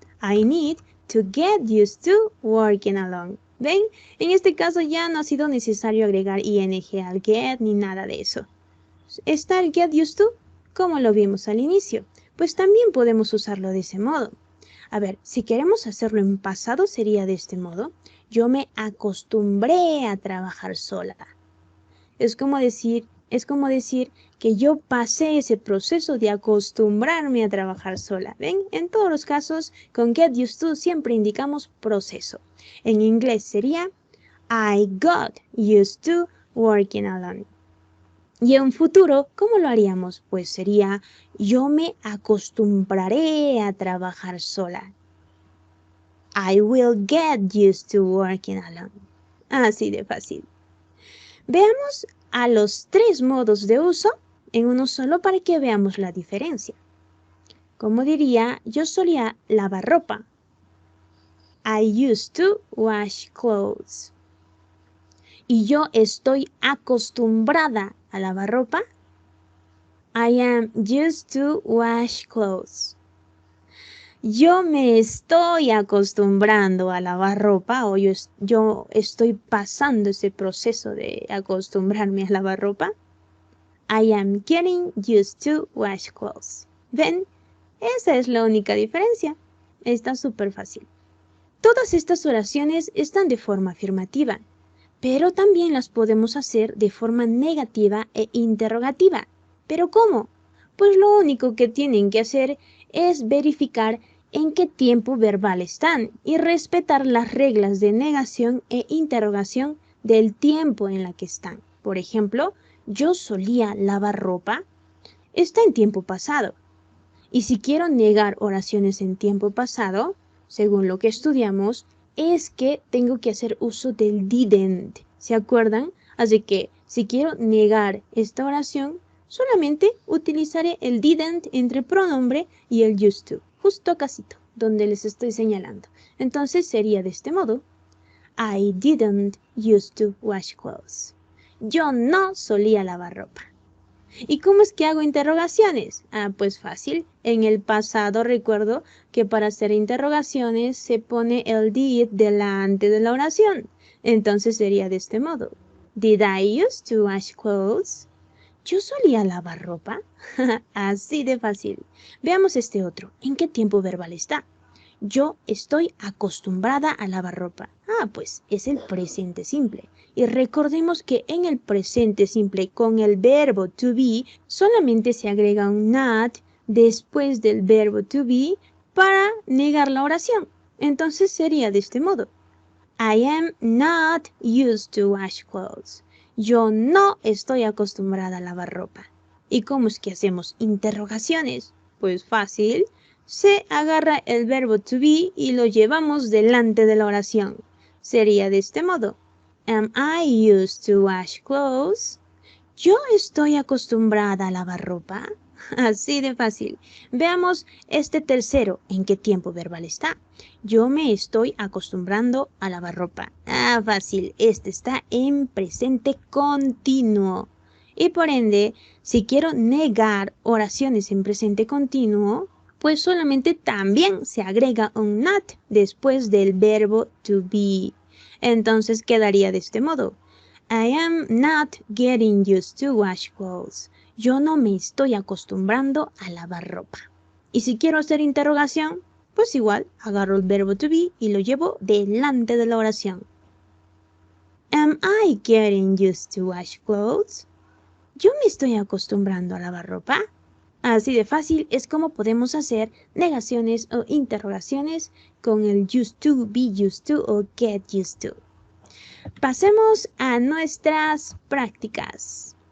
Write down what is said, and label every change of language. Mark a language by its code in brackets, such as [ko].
[en] I need to get used to working alone. [es] ¿Ven? En este caso ya no ha sido necesario agregar ing al get ni nada de eso. Está el get used to, como lo vimos al inicio. Pues también podemos usarlo de ese modo. A ver, si queremos hacerlo en pasado sería de este modo. Yo me acostumbré a trabajar sola. Es como decir que yo pasé ese proceso de acostumbrarme a trabajar sola. ¿Ven? En todos los casos, con get used to siempre indicamos proceso. En inglés sería [en] I got used to working alone. [es] Y en futuro, ¿cómo lo haríamos? Pues sería yo me acostumbraré a trabajar sola. [en] I will get used to working alone. [es] Así de fácil. Veamos a los 3 modos de uso en uno solo para que veamos la diferencia. Como diría, yo solía lavar ropa. [en] I used to wash clothes. [es] Y yo estoy acostumbrada a lavar ropa. [en] I am used to wash clothes. [es] Yo me estoy acostumbrando a lavar ropa o yo estoy pasando ese proceso de acostumbrarme a lavar ropa. [en] I am getting used to wash clothes. [es] ¿Ven? Esa es la única diferencia. Está súper fácil. Todas estas oraciones están de forma afirmativa, pero también las podemos hacer de forma negativa e interrogativa. ¿Pero cómo? Pues lo único que tienen que hacer es verificar en qué tiempo verbal están y respetar las reglas de negación e interrogación del tiempo en la que están. Por ejemplo, yo solía lavar ropa, está en tiempo pasado. Y si quiero negar oraciones en tiempo pasado, según lo que estudiamos, es que tengo que hacer uso del didn't. ¿Se acuerdan? Así que si quiero negar esta oración, solamente utilizaré el didn't entre pronombre y el used to, justo casito, donde les estoy señalando. Entonces sería de este modo. [en] I didn't used to wash clothes. [es] Yo no solía lavar ropa. ¿Y cómo es que hago interrogaciones? Pues fácil. En el pasado recuerdo que para hacer interrogaciones se pone el did delante de la oración. Entonces sería de este modo. [en] Did I used to wash clothes? [es] ¿Yo solía lavar ropa? Así de fácil. Veamos este otro. ¿En qué tiempo verbal está? Yo estoy acostumbrada a lavar ropa. Pues es el presente simple. Y recordemos que en el presente simple con el verbo to be solamente se agrega un not después del verbo to be para negar la oración. Entonces sería de este modo. [en] I am not used to wash clothes. [es] Yo no estoy acostumbrada a lavar ropa. ¿Y cómo es que hacemos interrogaciones? Pues fácil. Se agarra el verbo to be y lo llevamos delante de la oración. Sería de este modo. [en] Am I used to wash clothes? [es] ¿Yo estoy acostumbrada a lavar ropa? Así de fácil. Veamos este tercero. ¿En qué tiempo verbal está? Yo me estoy acostumbrando a lavar ropa. Fácil. Este está en presente continuo. Y por ende, si quiero negar oraciones en presente continuo, pues solamente también se agrega un not después del verbo to be. Entonces quedaría de este modo. [en] I am not getting used to wash clothes. [es] Yo no me estoy acostumbrando a lavar ropa. Y si quiero hacer interrogación, pues igual agarro el verbo to be y lo llevo delante de la oración. [en] Am I getting used to wash clothes? [es] ¿Yo me estoy acostumbrando a lavar ropa? Así de fácil es como podemos hacer negaciones o interrogaciones con el used to, be used to o get used to. Pasemos a nuestras prácticas.